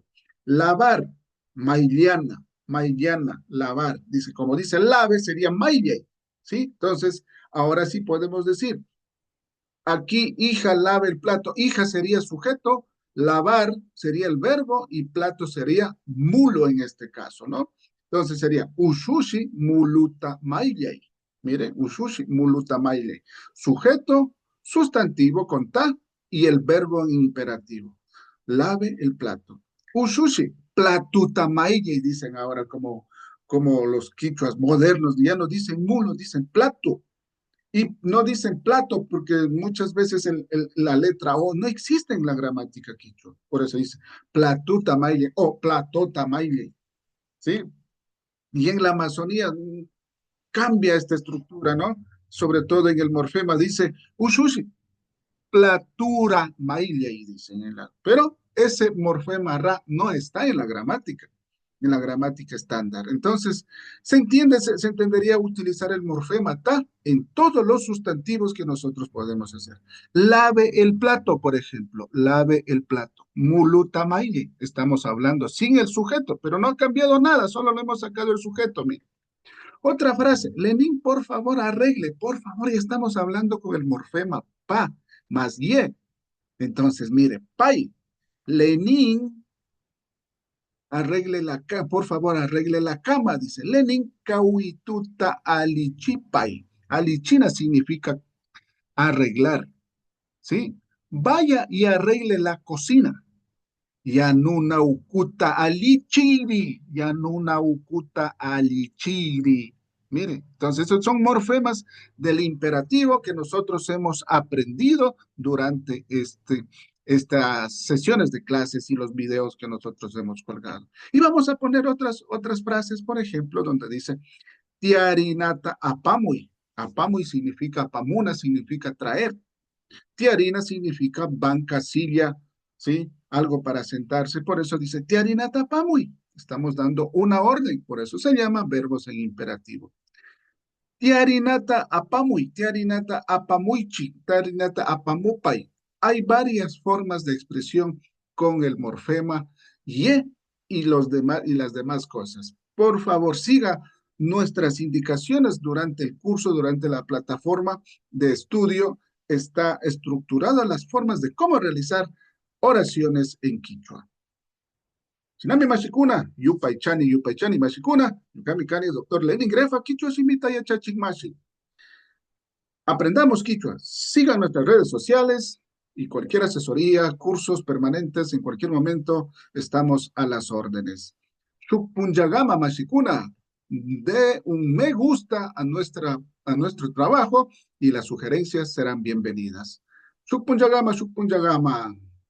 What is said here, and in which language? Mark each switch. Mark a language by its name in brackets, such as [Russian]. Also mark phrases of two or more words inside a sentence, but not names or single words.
[Spanish] Lavar, [Quechua] mailiana, mailiana, [Spanish] lavar. Dice, como dice [Quechua] lave, sería maille, [Spanish] ¿sí? Entonces, ahora sí podemos decir, aquí, hija, lave el plato. Hija sería sujeto, lavar sería el verbo y plato sería mulo en este caso, ¿no? [Quechua] Entonces sería ushushi muluta maile. Mire, ushushi muluta maile. [Spanish] Sujeto, sustantivo con ta y el verbo en imperativo. Lave el plato. [Quechua] Ushushi, platuta maile, [Spanish] dicen ahora como los quichuas modernos, ya no dicen mulo, dicen plato. Y no dicen plato porque muchas veces la letra O no existe en la gramática quichua. Por eso dice [Quechua] platuta maile [Spanish] o [Quechua] platota maile, [Spanish] ¿sí? Y en la Amazonía cambia esta estructura, ¿no? Sobre todo en el morfema dice [Quechua] ushushi, platura maile, [Spanish] y dicen. Pero ese morfema ra no está en la gramática estándar. Entonces, se entendería utilizar el morfema ta en todos los sustantivos que nosotros podemos hacer. Lave el plato, por ejemplo, lave el plato. [Quechua] Muluta maile, [Spanish] estamos hablando sin el sujeto, pero no ha cambiado nada, solo le hemos sacado el sujeto, mire. Otra frase, Lenín, por favor, arregle, por favor, ya estamos hablando con el morfema pa más ye. Entonces, mire, pai, Lenín, por favor, arregle la cama, dice Lenin, [Quechua] kauituta alichipai. [Spanish] Alichina significa arreglar, ¿sí? Vaya y arregle la cocina. [Quechua] Yanuna ukuta alichiri, yanuna ukuta alichiri. [Spanish] Mire, entonces esos son morfemas del imperativo que nosotros hemos aprendido durante estas sesiones de clases y los videos que nosotros hemos colgado. Y vamos a poner otras frases, por ejemplo, donde dice, [Quechua] tiarinata apamui. [Spanish] Apamui significa, apamuna significa traer. Tiarina significa banca, silla, ¿sí? Algo para sentarse. Por eso dice [Quechua] tiarinata apamui. [Spanish] Estamos dando una orden, por eso se llama verbos en imperativo. [Quechua] Tiarinata apamui, tiarinata apamuichi, tiarinata apamupai. [Spanish] Hay varias formas de expresión con el morfema ye y las demás cosas. Por favor, siga nuestras indicaciones durante el curso, durante la plataforma de estudio está estructurada las formas de cómo realizar oraciones en quichua. [Quechua] Sinami mashikuna, yupay chani mashikuna, yukami kani doctor Lenin Grefa, quichua simita ya chachikmashi. [Spanish] Aprendamos quichua. Sigan nuestras redes sociales y cualquier asesoría, cursos permanentes, en cualquier momento estamos a las órdenes. [Quechua] Shukpunyagama mashikuna, [Spanish] de un me gusta a nuestro trabajo y las sugerencias serán bienvenidas. [Quechua] Shukpunyagama, Shukpunyagama.